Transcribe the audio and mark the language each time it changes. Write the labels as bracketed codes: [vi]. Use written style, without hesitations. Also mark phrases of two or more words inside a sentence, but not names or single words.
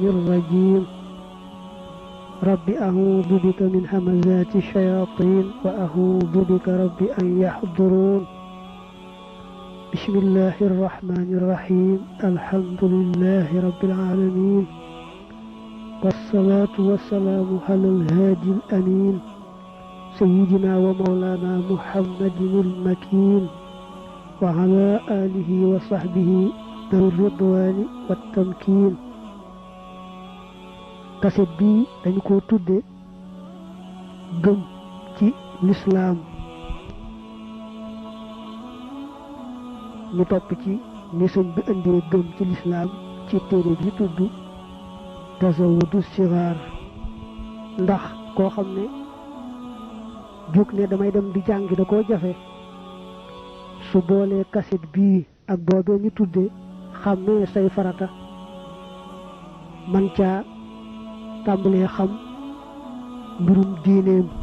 [ar] الرجيم رب أعوذ بك من همزات الشياطين وأعوذ بك رب أن يحضرون بسم الله الرحمن الرحيم الحمد لله رب العالمين والصلاة والسلام على الهادي الأمين سيدنا ومولانا محمد المكين وعلى آله وصحبه ذوي الرضوان والتمكين [wo] kaset bi dañu ko tudde gëm ci l'islam ñu topp ci ni sëñ bi indee gëm ci l'islam ci téere bi tudd tasawudu sigaar ndax koo xam ne jóg ne damay dem di jàngi da koo jafe su boolee kaset bii ak boobee ñu tudde xàmmee say farata man caa tàmbalee xam mbirum diineem